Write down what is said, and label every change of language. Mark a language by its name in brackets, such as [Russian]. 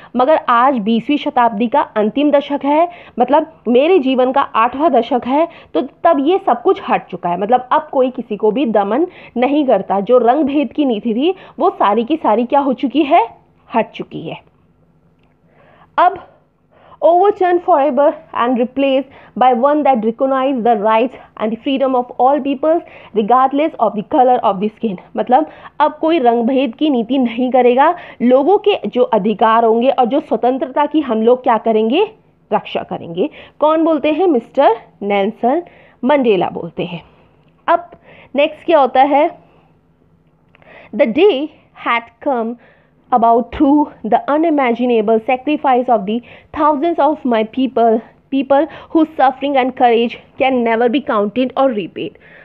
[Hindi] मगर आज 20वीं शताब्दी का अंतिम दशक है, मतलब मेरे जीवन का 8वां दशक है, तो तब ये सब कुछ हट चुका है। मतलब अब कोई किसी को भी दमन नहीं करता। जो रंग भेद की नीति थी वो सारी की सारी क्या हो चुकी है, हट चुकी है। [English] अब overturned forever and replaced by one that recognizes the rights and the freedom of all peoples regardless of the color of the skin। [Hindi] मतलब अब कोई रंग भेद की नीति नहीं करेगा, लोगों के जो अधिकार होंगे और जो स्वतंत्रता की हम लोग क्या करेंगे, रक्षा करेंगे। कौन बोलते हैं, मिस्टर नेल्सन मंडेला बोलते हैं। अब नेक्स्ट क्या होता है, [English] The day had come about through the unimaginable sacrifice of the thousands of my people whose suffering and courage can never be counted or repaid.